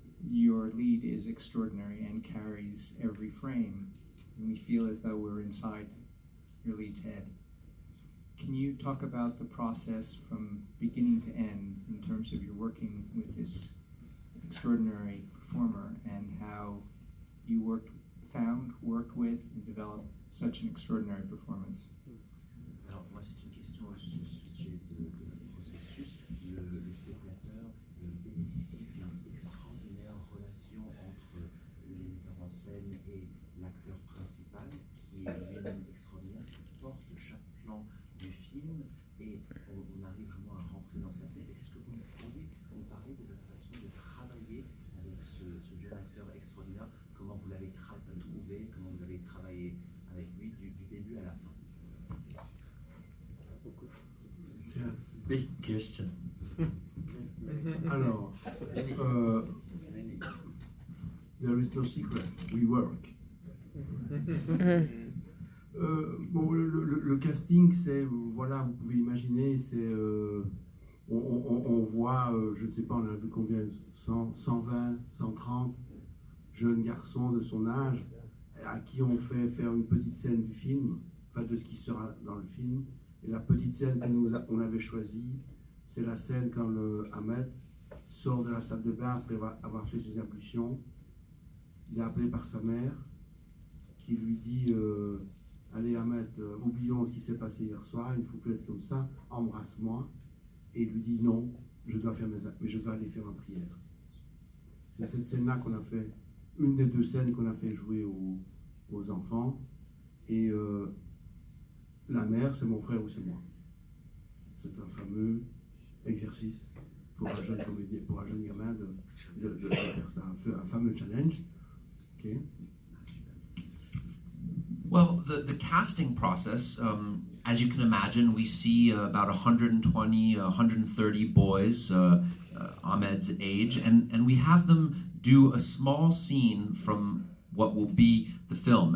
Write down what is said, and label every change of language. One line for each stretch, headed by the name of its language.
English: Your lead is extraordinary and carries every frame, and we feel as though we're inside your lead's head. Can you talk about the process from beginning to end in terms of your working with this extraordinary performer and how you worked with, and developed such an extraordinary performance?
French: Alors moi c'est une question au sujet de processus. Le spectateur bénéficie d'une extraordinaire relation entre les metteurs en scène et l'acteur principal qui est lui-même extraordinaire, qui porte chaque plan du film et on arrive vraiment à rentrer dans sa tête. Est-ce que vous pourriez nous parler de votre façon de travailler avec ce jeune acteur extraordinaire? Comment vous l'avez trouvé? Comment vous avez travaillé avec lui du début à la fin?
English: Big question. Alors, there is no secret, we work.
French: Bon, le casting, c'est, voilà, vous pouvez imaginer, c'est, on voit, je ne sais pas, on a vu combien, 100, 120, 130 jeunes garçons de son âge, à qui on fait faire une petite scène du film, enfin de ce qui sera dans le film. Et la petite scène qu'on avait choisie, c'est la scène quand le Ahmed sort de la salle de bain après avoir fait ses ablutions. Il est appelé par sa mère, qui lui dit allez Ahmed, oublions ce qui s'est passé hier soir, il ne faut plus être comme ça, embrasse-moi. Et il lui dit non, je dois aller faire ma prière. C'est cette scène-là qu'on a fait, une des deux scènes qu'on a fait jouer aux enfants. Et la mère, c'est mon frère ou c'est moi. C'est un fameux exercice pour un jeune comédien, pour un jeune gamin de faire ça, un fameux challenge.
English: Okay. Well, the casting process, as you can imagine, we see about 120, 130 boys Ahmed's age, and we have them do a small scene from what will be the film.